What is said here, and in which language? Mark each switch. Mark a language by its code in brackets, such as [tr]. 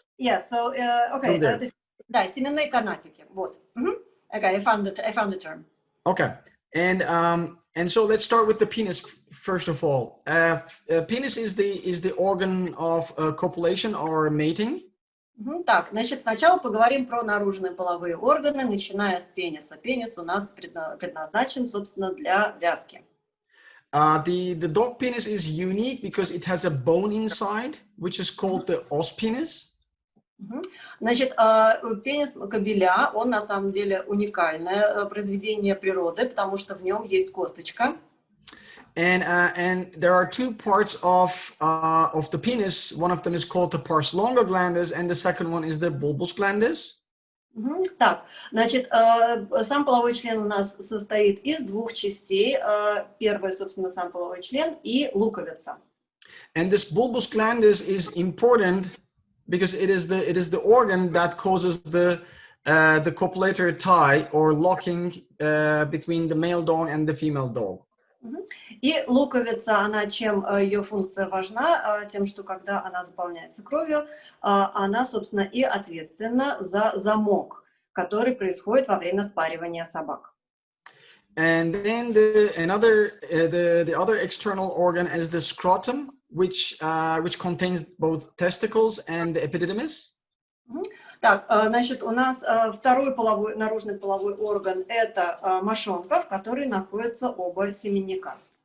[en] Yeah, so okay, [ru] да, семенные канатики. [en] Вот. Okay, I found the term. Okay, and so let's start with the penis first of all. Penis is the organ of copulation or mating. [ru] Так, значит, сначала поговорим про наружные половые органы, начиная с пениса. Пенис у нас предназначен, собственно, для вязки. [en] The dog penis is unique because it has a bone inside, which is called the os penis. [ru] Значит, пенис кобеля, он на самом деле уникальное произведение природы, потому что в нем есть косточка. [en] And there are two parts of the penis. One of them is called the pars longa glandis, and the second one is the bulbus glandis. [ru] Так, значит, сам половой член у нас состоит из двух частей. Первый, собственно, сам половой член и луковица. [en] And this bulbus glandis is important because it is the organ that causes the copulatory tie or locking between the male dog and the female dog. [ru] И луковица, она чем ее функция важна, тем, что когда она заполняется кровью, она, собственно, и ответственна за замок, который происходит во время спаривания собак. [en] And then the other external organ is the scrotum, which contains both testicles and the epididymis. [ru] Так, значит, у нас второй наружный половой орган – это мошонка, в которой находятся оба семенника.